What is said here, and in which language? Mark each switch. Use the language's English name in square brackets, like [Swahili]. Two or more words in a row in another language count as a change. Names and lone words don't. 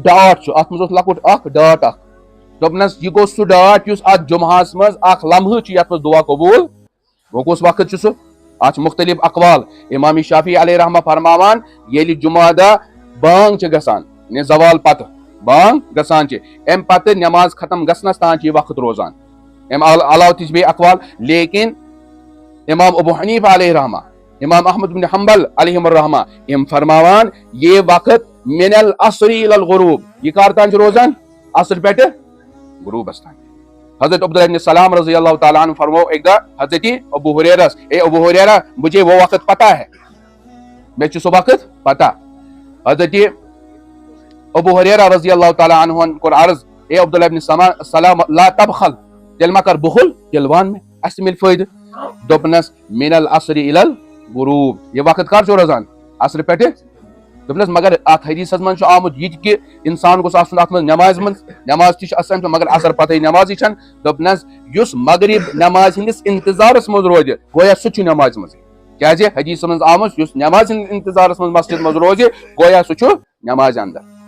[Kashmiri] ڈاٹ چھُ اتھ منٛز اوس لۄکُٹ اکھ ڈاٹ اکھ دوٚپنس یہِ گوٚو سُہ ڈاٹ یُس اتھ جمعہس منٛز اکھ لمحہٕ چھُ یتھ منٛز دعا قبوٗل وۄنۍ کُس وقت چھُ سُہ اتھ چھِ مختلف اقوال امام شافی علیہ رحمہ فرماوان ییٚلہِ جمعہ دۄہ بانگ چھِ گژھان یعنی زوال پتہٕ بانگ گژھان چھِ امہِ پتہٕ نٮ۪ماز ختم گژھنس تام چھِ یہِ وقت روزان امہِ علاوٕ تہِ چھِ بیٚیہِ اقوال لیکن امام ابو حنیفہ علیہ رحمہ امام احمد بن حنبل علیہم الرحمہ یِم فرماوان یہ وقت [Arabic] من العصر الى الغروب [Kashmiri] یہ کر تام چھُ روزان عصر پٮ۪ٹھٕ غروبس تام حضرت عبداللہ ابن سلام رضی اللہ تعالیٰ عنہ فرمو ایک دہ حضرت ابو ہریرہ اے ابو ہریرہ [Urdu] مجھے وہ وقت پتہ ہے [Kashmiri] مجھے چھُ سُہ وقت پتہ حضرت ابو ہریرہ رضی اللہ تعالیٰ عنہ کوٚر عرض اے عبداللہ ابن سلام [Arabic] لا تبخل [Kashmiri] تیٚلہِ ما کر بخل تیٚلہِ وَن مےٚ اَسہِ مِلہِ فٲیدٕ دوٚپنس [Arabic] من العصر الى الغروب [Kashmiri] یہ وقت کر چھُ روزان عصر پٮ۪ٹھٕ دوٚپنس مگر اتھ حدیثس منٛز چھُ آمُت یہِ تہِ کہِ انسان گوٚژھ آسُن اتھ منٛز نٮ۪مازِ منٛز نٮ۪ماز تہِ چھِ آسان مگر عصر پتہٕ نٮ۪مازٕے چھنہٕ دوٚپنس یُس مغرب نٮ۪مازِ ہٕنٛدِس انتظارس منٛز روزِ گویا سُہ چھُ نٮ۪مازِ منٛزٕے کیازِ حدیثس منٛز آمُت یُس نٮ۪مازِ ہٕنٛدِس انتظارس منٛز مسجد منٛز روزِ گویا سُہ چھُ نٮ۪مازِ اندر